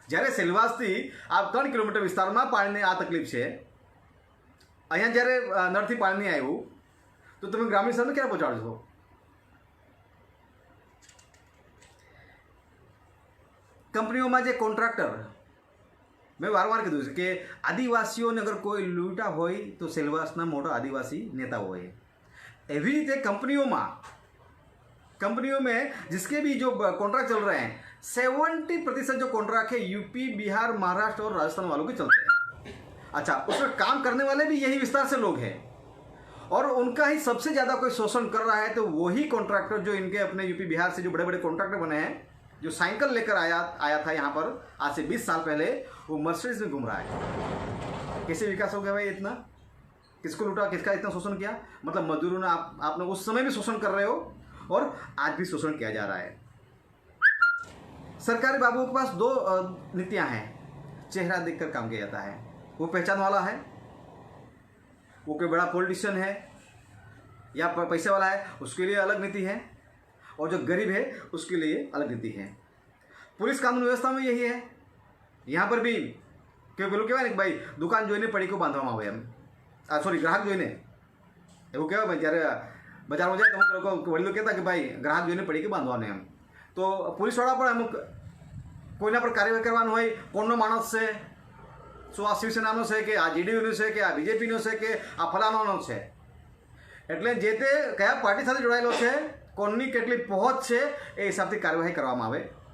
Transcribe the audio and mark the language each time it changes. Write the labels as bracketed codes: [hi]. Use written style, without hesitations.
[gu] જ્યારે સેલવાસથી આ 3 કિલોમીટર વિસ્તારમાં પાણીની આ તકલીફ છે, અહીંયા જ્યારે નળથી પાણી નહીં આવ્યું તો તમે ગ્રામીણ વિસ્તારને ક્યારે પહોંચાડશો? કંપનીઓમાં જે કોન્ટ્રાક્ટર, મેં વારંવાર કીધું છે કે આદિવાસીઓને અગર કોઈ લૂંટા હોય તો સેલવાસના મોટા આદિવાસી નેતાઓ હોય. एवी रीते [hi] कंपनियों में जिसके भी जो कॉन्ट्रैक्ट चल रहे हैं 70% जो कॉन्ट्रैक्ट है यूपी, बिहार, महाराष्ट्र और राजस्थान वालों के चलते हैं. अच्छा, उसमें काम करने वाले भी यही विस्तार से लोग हैं और उनका ही सबसे ज़्यादा कोई शोषण कर रहा है तो वही कॉन्ट्रैक्टर जो इनके अपने यूपी बिहार से जो बड़े बड़े कॉन्ट्रैक्टर बने हैं, जो साइकिल लेकर आया था यहाँ पर आज से 20 साल पहले, वो मर्सिडीज में घूम रहा है. कैसे विकास हो गया भाई इतना? किसको लूटा, किसका इतना शोषण किया, मतलब मजदूरों ने आपने उस समय भी शोषण कर रहे हो और आज भी शोषण किया जा रहा है। सरकारी बाबुओं के पास दो नीतियां हैं। चेहरा देखकर काम किया जाता है, वो पहचान वाला है, वो कोई बड़ा पॉलिटिशियन है या पैसे वाला है, उसके लिए अलग नीति है, और जो गरीब है उसके लिए अलग नीति है। पुलिस कानून व्यवस्था में यही है। यहाँ पर भी क्यों [gu] પેલું કહેવાય ને કે ભાઈ દુકાન જોઈને પડીકો બાંધવામાં આવે એમ, સોરી ગ્રાહક જોઈને એવું કહેવાય ભાઈ, જ્યારે બજારમાં જાય તો અમુક લોકો વડીલો કહેતા કે ભાઈ ગ્રાહક જોઈને પડીકો બાંધવાનો એમ। તો પોલીસવાળા પણ અમુક કોઈના પર કાર્યવાહી કરવાનું હોય, કોણનો માણસ છે, શું આ શિવસેનાનો છે કે આ જેડીયુનો છે કે આ બીજેપીનો છે કે આ ફલાણાનો છે, એટલે જે તે કયા પાર્ટી સાથે જોડાયેલો છે, કોણની કેટલી પહોંચ છે એ હિસાબથી કાર્યવાહી કરવામાં આવે।